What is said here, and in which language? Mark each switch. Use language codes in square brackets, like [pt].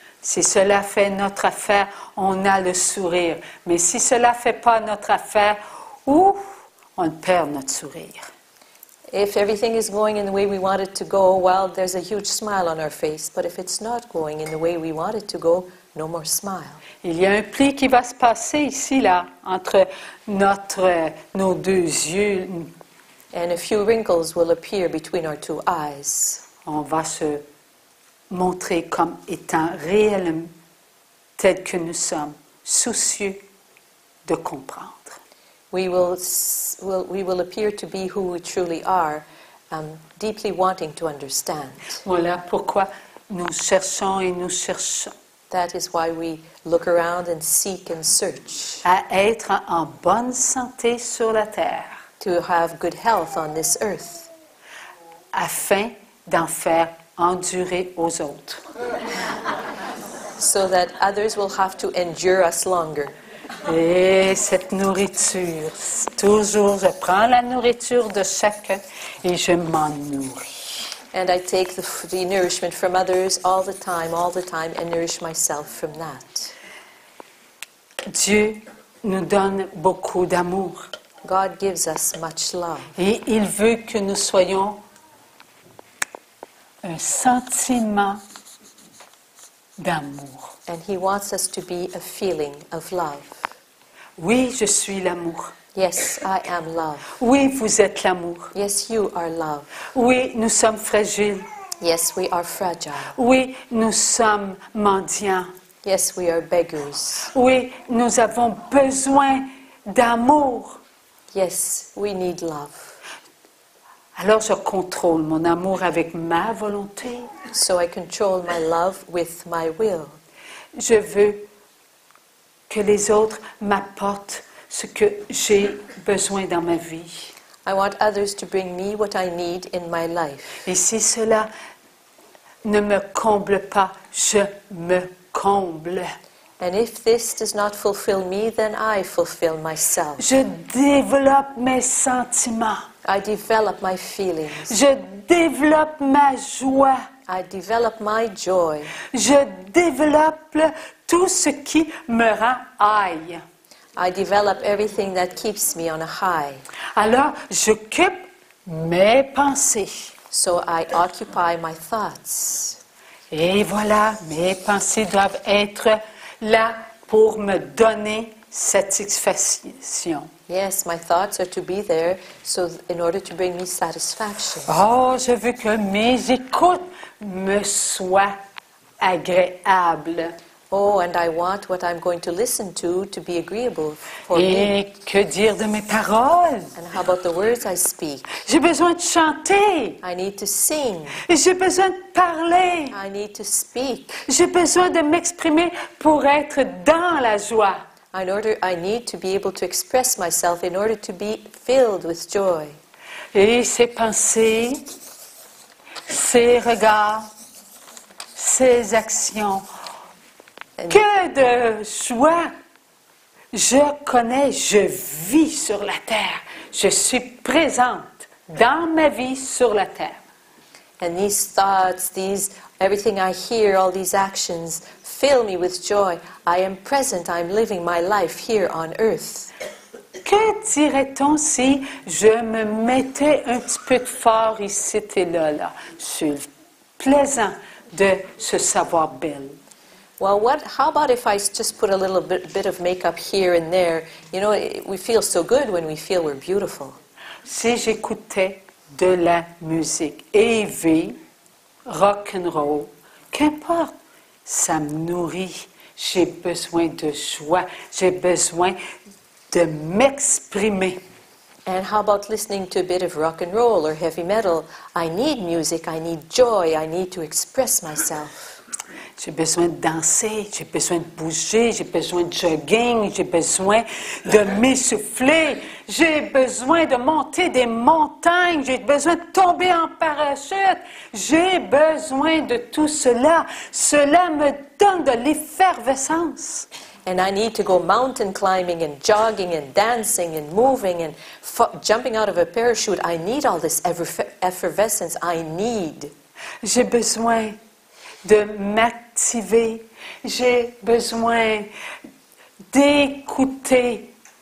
[fr] Si cela fait notre affaire, on a le sourire. Mais si cela fait pas notre affaire, on perd notre sourire. [en] If everything is going in the way we want it to go, well, there's a huge smile on our face. But if it's not going in the way we want it to go, no more smile. [fr] Il y a un pli qui va se passer ici, là, entre nos deux yeux. [en] And a few wrinkles will appear between our two eyes. [fr] On va se montrer comme étant réellement tel que nous sommes, soucieux de comprendre. [en] We will appear to be who we truly are, deeply wanting to understand. [fr] Voilà pourquoi nous cherchons et nous cherchons [en] That is why we look around and seek and search. [fr] à être en bonne santé sur la terre, [en] To have good health on this earth, [fr] afin d'en faire endurer aux autres. [en] so that others will have to endure us longer. [fr] Et cette nourriture, toujours je prends la nourriture de chacun et je m'en nourris. [en] And I take the nourishment from others all the time, and nourish myself from that. [fr] Dieu nous donne beaucoup d'amour [en] God gives us much love. [fr] et il veut que nous soyons un sentiment d'amour. [en] And He wants us to be a feeling of love. [fr] Oui, je suis l'amour. [en] Yes, I am love. [fr] Oui, vous êtes l'amour. [en] Yes, you are love. [fr] Oui, nous sommes fragiles. [en] Yes, we are fragile. [fr] Oui, nous sommes mendiants. [en] Yes, we are beggars. [fr] Oui, nous avons besoin d'amour. [en] Yes, we need love. [fr] Alors je contrôle mon amour avec ma volonté. [en] So I control my love with my will. [fr] Je veux que les autres m'apportent ce que j'ai besoin dans ma vie. [en] I want others to bring me what I need in my life. [fr] Et si cela ne me comble pas, je me comble. [en] And if this does not fulfill me, then I fulfill myself. [fr] Je développe mes sentiments. [en] I develop my feelings. [fr] Je développe ma joie. [en] I develop my joy. [fr] Je développe tout ce qui me rend high. [en] I develop everything that keeps me on a high. [fr] Alors, j'occupe mes pensées. [en] So I occupy my thoughts. [fr] Et voilà, mes pensées doivent être là pour me donner satisfaction. [en] Yes, my thoughts are to be there so in order to bring me satisfaction. [fr] Oh, je veux que mes écoutes me soient agréables. [en] Oh, and I want what I'm going to listen to be agreeable for me. [fr] Et que dire de mes paroles? [en] And how about the words I speak? [fr] J'ai besoin de chanter. [en] I need to sing. [fr] J'ai besoin de parler. [en] I need to speak. [fr] J'ai besoin de m'exprimer pour être dans la joie. [en] I need to be able to express myself in order to be filled with joy. [fr] Et ces pensées, ces regards, ces actions, que de joie! Je connais, je vis sur la terre. Je suis présente dans ma vie sur la terre. [en] And these thoughts, everything I hear, all these actions, fill me with joy. I am present, I'm living my life here on earth. [fr] Que dirait-on si je me mettais un petit peu de fort ici et là? C'est plaisant de se savoir belle. [en] Well, how about if I just put a little bit of makeup here and there? You know, we feel so good when we feel we're beautiful. [fr] Si j'écoutais de la musique élevée, rock and roll, qu'importe, ça me nourrit. j'ai besoin de joie, j'ai besoin de m'exprimer. [en] And how about listening to a bit of rock and roll or heavy metal? I need music, I need joy, I need to express myself. [fr] J'ai besoin de danser, j'ai besoin de bouger, j'ai besoin de jogging, j'ai besoin de m'essouffler, j'ai besoin de monter des montagnes, j'ai besoin de tomber en parachute, j'ai besoin de tout cela. Cela me donne de l'effervescence. [en] And I need to go mountain climbing and jogging and dancing and moving and jumping out of a parachute. I need all this effervescence. I need. [fr] J'ai besoin de m'activer. J'ai besoin d'écouter.